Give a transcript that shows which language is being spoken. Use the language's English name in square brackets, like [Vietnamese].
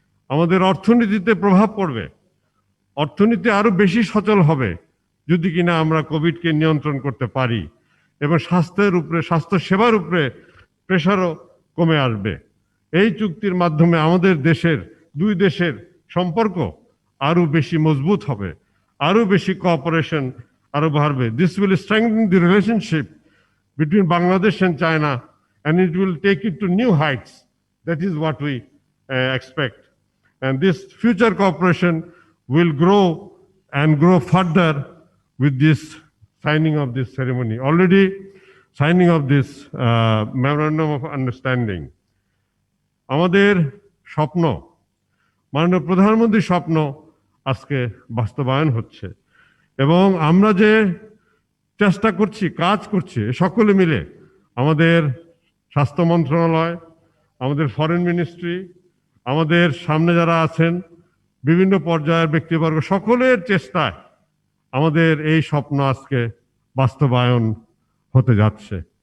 [Bangla] আমাদের অর্থনীতিতে প্রভাব পড়বে, অর্থনীতি আরো বেশি সচল হবে যদি কিনা আমরা কোভিডকে নিয়ন্ত্রণ করতে পারি এবং স্বাস্থ্য সেবার উপরে প্রেশারও কমে আসবে। এই চুক্তির মাধ্যমে আমাদের দেশের দুই দেশের সম্পর্ক আরো বেশি মজবুত হবে, আরো বেশি কোঅপারেশন আরো বাড়বে। [English] This will strengthen the relationship between Bangladesh and China and it will take it to new heights. That is what we expect. And this future cooperation will grow and grow further with this signing of this ceremony. Already signing of this Memorandum of Understanding. [Bangla] আমাদের স্বপ্ন, মাননীয় প্রধানমন্ত্রীর স্বপ্ন আজকে বাস্তবায়ন হচ্ছে এবং আমরা যে চেষ্টা করছি, কাজ করছি সকলে মিলে, আমাদের স্বাস্থ্য মন্ত্রণালয়, আমাদের ফরেন মিনিস্ট্রি, আমাদের সামনে যারা আছেন বিভিন্ন পর্যায়ের ব্যক্তিবর্গ, সকলের চেষ্টায় আমাদের এই স্বপ্ন আজকে বাস্তবায়ন হতে যাচ্ছে।